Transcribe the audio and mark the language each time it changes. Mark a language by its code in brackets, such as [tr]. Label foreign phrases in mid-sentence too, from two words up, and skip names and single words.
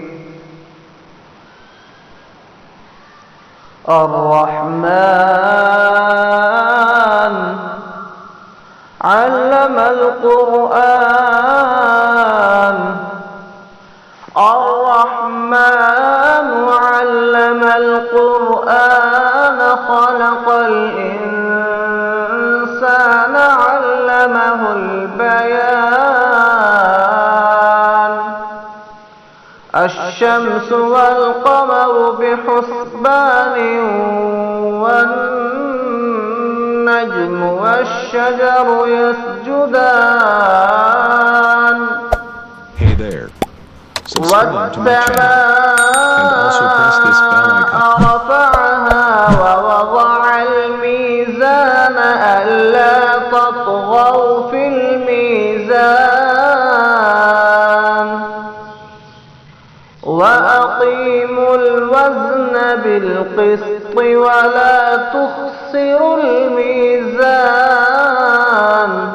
[ar] الرحمن علم القرآن. الرحمن علم القرآن خلق الإنسان علمه البيان. الشمس و القمر بحسبان والنجم والشجر يسجدان. [en] Hey there. Subscribe to my channel and also press this bell icon. [ar] رفعها ووضع الميزان ألا تطغوا في الميزان وأقيموا الوزن بالقسط ولا تخسروا الميزان.